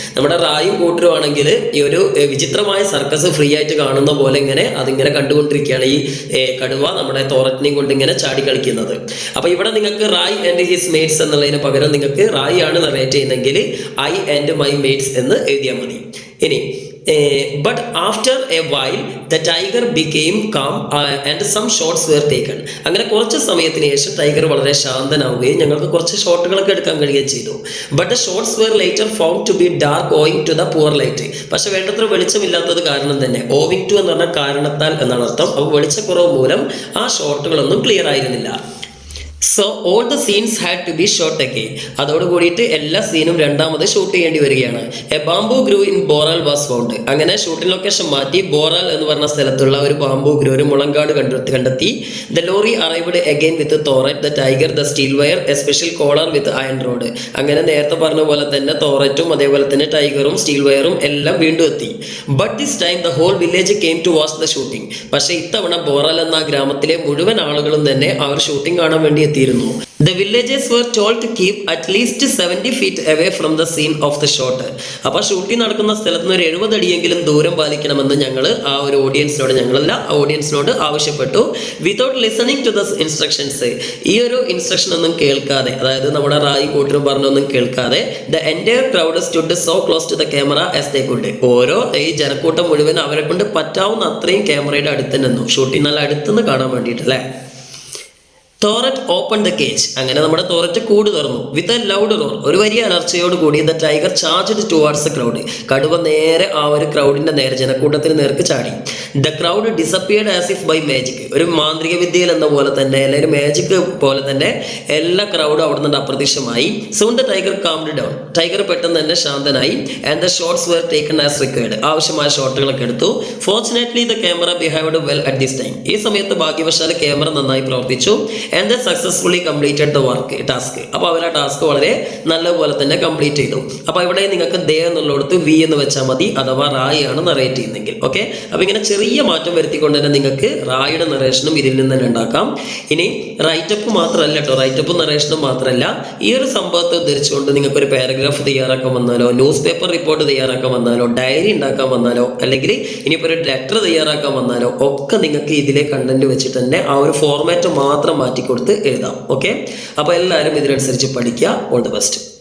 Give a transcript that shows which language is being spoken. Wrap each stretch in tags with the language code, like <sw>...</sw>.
<ml>നമ്മുടെ റായും കൂട്ടരുമാണെങ്കിൽ ഈ ഒരു വിചിത്രമായ സർക്കസ് ഫ്രീ ആയിട്ട് കാണുന്ന പോലെ ഇങ്ങനെ അതിങ്ങനെ കണ്ടുകൊണ്ടിരിക്കുകയാണ് ഈ കടുവ നമ്മുടെ തോററ്റിനെയും കൊണ്ട് ഇങ്ങനെ ചാടി കളിക്കുന്നത്. അപ്പൊ ഇവിടെ നിങ്ങൾക്ക് റായ്</ml> <en>and his mates</en> <ml>എന്നുള്ളതിന് പകരം നിങ്ങൾക്ക് റായ് ആണ് നറേറ്റ് ചെയ്യുന്നെങ്കിൽ</ml> <en>I and my mates</en> <ml>എന്ന് എഴുതിയാൽ മതി. ഇനി</ml> <en>but after a while the tiger became calm and some shots were taken.</en> <ml>അങ്ങനെ കുറച്ച് സമയത്തിന് ശേഷം ടൈഗർ വളരെ ശാന്തനാവുകയും ഞങ്ങൾക്ക് കുറച്ച് ഷോട്ടുകളൊക്കെ എടുക്കാൻ കഴിയുകയും ചെയ്തു.</ml> <en>but the shots were later found to be dark owing to the poor light.</en> <ml>പക്ഷെ വേണ്ടത്ര വെളിച്ചമില്ലാത്തത് കാരണം തന്നെ, owing to എന്ന് പറഞ്ഞാൽ കാരണത്താൽ എന്നാണ് അർത്ഥം. അപ്പോൾ വെളിച്ചക്കുറവ് മൂലം ആ ഷോട്ടുകളൊന്നും ക്ലിയർ ആയിരുന്നില്ല.</ml> <en>So all the scenes had to be shot again.</en> <ml>അതോട് കൂടിയിട്ട് എല്ലാ സീനും രണ്ടാമത് ഷൂട്ട് ചെയ്യേണ്ടി വരികയാണ്.</ml> <en>A bamboo grove in Boral was found.</en> <ml>അങ്ങനെ ഷൂട്ടിംഗ് ലൊക്കേഷൻ മാറ്റി ബോറാൽ എന്ന് പറഞ്ഞ സ്ഥലത്തുള്ള ഒരു ബാംബു ഗ്രൂ, ഒരു മുളങ്കാട് കണ്ടെത്തി.</ml> <en>The lorry arrived again with Thorat, the tiger, the steel wire, a special collar with iron rod.</en> <ml>അങ്ങനെ നേരത്തെ പറഞ്ഞ പോലെ തന്നെ തോററ്റും അതേപോലെ തന്നെ ടൈഗറും സ്റ്റീൽ വയറും എല്ലാം വീണ്ടും എത്തി.</ml> <en>But this time the whole village came to watch the shooting.</en> <ml>പക്ഷേ ഇത്തവണ ബോറാൽ എന്ന ഗ്രാമത്തിലെ മുഴുവൻ ആളുകളും തന്നെ ആ ഒരു ഷൂട്ടിംഗ് കാണാൻ വേണ്ടി എത്തിയിരുന്നു.</ml> <en>The villagers were told to keep at least 70 feet away from the scene of the shot.</en> <ml>അപ്പോൾ ഷൂട്ടിംഗ് നടക്കുന്ന സ്ഥലത്ത് നിന്ന് ഒരു 70 അടിയെങ്കിലും ദൂരം പാലിക്കണമെന്ന് ഞങ്ങൾ ആ ഒരു ഓഡിയൻസിനോട് ആവശ്യപ്പെട്ടു.</ml> <en>without listening to the instructions,</en> <ml>ഈ ഒരു ഇൻസ്ട്രക്ഷൻ ഒന്നും കേൾക്കാതെ, അതായത് നമ്മുടെ റായി കൂട്ടരും പറഞ്ഞൊന്നും കേൾക്കാതെ,</ml> <en>The entire crowd stood so close to the camera as they could.</en> <ml>ഓരോ ഈ ജനക്കൂട്ടം മുഴുവൻ അവരെ കൊണ്ട് പറ്റാവുന്ന അത്രയും ക്യാമറയുടെ അടുത്ത് നിന്നു, ഷൂട്ടിംഗ് നല്ല അടുത്തുനിന്ന് കാണാൻ വേണ്ടിയിട്ടല്ലേ.</ml> <en>തോററ്റ് open the cage.</en> <ml>അങ്ങനെ നമ്മുടെ തോററ്റ് കൂട് തുറന്നു.</ml> <en>with a loud roar,</en> <ml>ഒരു വലിയ അലർച്ചയോട് കൂടി</ml> <en>The tiger charged towards the crowd.</en> <ml>കടുവ നേരെ ആ ഒരു ക്രൗഡിന്റെ നേരെ, ജനക്കൂട്ടത്തിന് നേർക്ക് ചാടി.</ml> <en>The crowd disappeared as if by magic.</en> <ml>ഒരു മാന്ത്രിക വിദ്യയിൽ എന്ന പോലെ തന്നെ, അല്ലെങ്കിൽ മാജിക് പോലെ തന്നെ എല്ലാ ക്രൗഡും അവിടെ നിന്ന് അപ്രത്യക്ഷമായി.</ml> <en>Soon the tiger calmed down.</en> <ml>Tiger പെട്ടെന്ന് തന്നെ ശാന്തനായി.</ml> <en>And the shots were taken as required.</en> <ml>ആവശ്യമായ ഷോട്ടുകളൊക്കെ എടുത്തു.</ml> <en>Fortunately the camera behaved well at this time.</en> <ml>ഈ സമയത്ത് ഭാഗ്യവശാൽ ക്യാമറ നന്നായി പ്രവർത്തിച്ചു.</ml> <en>and they successfully completed the task.</en> <ml>അപ്പോൾ അവർ ആ ടാസ്ക് വളരെ നല്ലപോലെ തന്നെ കംപ്ലീറ്റ് ചെയ്തു. അപ്പോൾ ഇവിടെ നിങ്ങൾക്ക് ദേ എന്നുള്ളിടത്ത് വി എന്ന് വെച്ചാൽ മതി, അഥവാ റായി ആണ് നറേറ്റ് ചെയ്യുന്നെങ്കിൽ. ഓക്കെ, അപ്പോൾ ഇങ്ങനെ ചെറിയ മാറ്റം വരുത്തിക്കൊണ്ട് തന്നെ നിങ്ങൾക്ക് റായിയുടെ നറേഷനും ഇതിൽ നിന്ന് തന്നെ ഉണ്ടാക്കാം. ഇനി റൈറ്റപ്പ് മാത്രമല്ല കേട്ടോ, റൈറ്റപ്പും നറേഷനും മാത്രമല്ല, ഈ ഒരു സംഭവത്തെ ഉദ്ധരിച്ചുകൊണ്ട് നിങ്ങൾക്ക് ഒരു പാരഗ്രാഫ് തയ്യാറാക്കാൻ വന്നാലോ, ന്യൂസ് പേപ്പർ റിപ്പോർട്ട് തയ്യാറാക്കാൻ വന്നാലോ, ഡയറി ഉണ്ടാക്കാൻ വന്നാലോ, അല്ലെങ്കിൽ ഇനിയിപ്പോൾ ഒരു ലെറ്റർ തയ്യാറാക്കാൻ വന്നാലോ ഒക്കെ നിങ്ങൾക്ക് ഇതിലെ കണ്ടന്റ് വെച്ചിട്ട് തന്നെ ആ ഒരു ഫോർമാറ്റ് മാത്രം മാറ്റി കൊടുത്ത് എഴുതാം. ഓക്കെ, അപ്പോൾ എല്ലാവരും ഇതിനനുസരിച്ച് പഠിക്കുക.</ml> <en>All the best.</en>